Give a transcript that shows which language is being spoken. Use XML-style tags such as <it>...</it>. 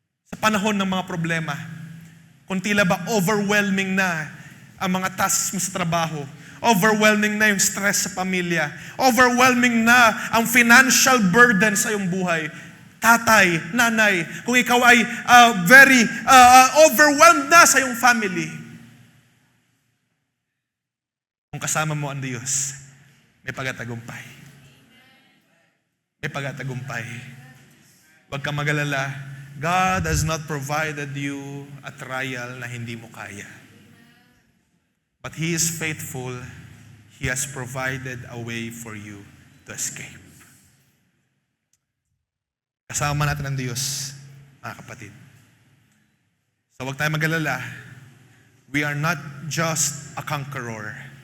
<tl>Sa panahon ng mga problema, kung tila ba overwhelming na ang mga tasks mo sa trabaho, overwhelming na yung stress sa pamilya, overwhelming na ang financial burden sa iyong buhay, tatay, nanay, kung ikaw ay very overwhelmed na sa iyong family, kung kasama mo ang Diyos, may pagtatagumpay. May pagtatagumpay. Huwag kang mag-alala.</tl> <en>God has not provided you a trial na hindi mo kaya. But He is faithful. He has provided a way for you to escape.</en> <tl>Kasama natin ang Diyos, mga kapatid. So huwag tayo mag-alala.</tl> <en>We are not just a conqueror.</en>